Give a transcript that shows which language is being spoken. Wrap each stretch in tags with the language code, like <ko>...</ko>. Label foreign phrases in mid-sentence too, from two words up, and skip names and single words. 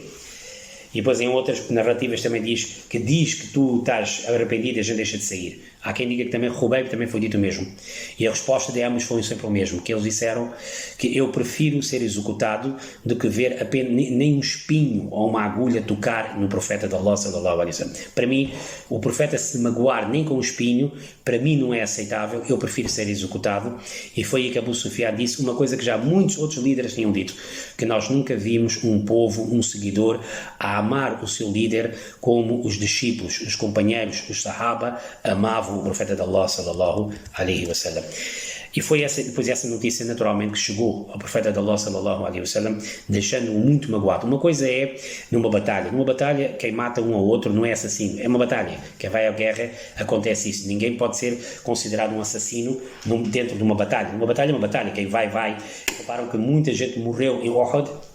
<pt>E depois em outras narrativas também diz que tu estás arrependido e a gente deixa de sair. Há quem diga que também Khubayb também foi dito o mesmo. E a resposta de ambos foi sempre o mesmo, que eles disseram que eu prefiro ser executado do que ver apenas nem um espinho ou uma agulha tocar no profeta de Allah</pt> <ar>صلى الله عليه وسلم.</ar> <pt>Para mim, o profeta se magoar nem com um espinho, para mim não é aceitável, eu prefiro ser executado. E foi aí que Abu Sufyan disse uma coisa que já muitos outros líderes tinham dito, que nós nunca vimos um povo, um seguidor, a amar o seu líder como os discípulos, os companheiros, os sahaba amavam o profeta de Allah</pt> <ar>صلى الله عليه وسلم.</ar> <pt>E foi depois essa notícia naturalmente que chegou ao profeta de Allah</pt> <ar>صلى الله عليه وسلم,</ar> <pt>deixando-o muito magoado. Uma coisa é numa batalha quem mata um ao outro não é assassino, é uma batalha, quem vai à guerra acontece isso, ninguém pode ser considerado um assassino dentro de uma batalha. Uma batalha é uma batalha, quem vai. Reparam que muita gente morreu em Uhud.</pt>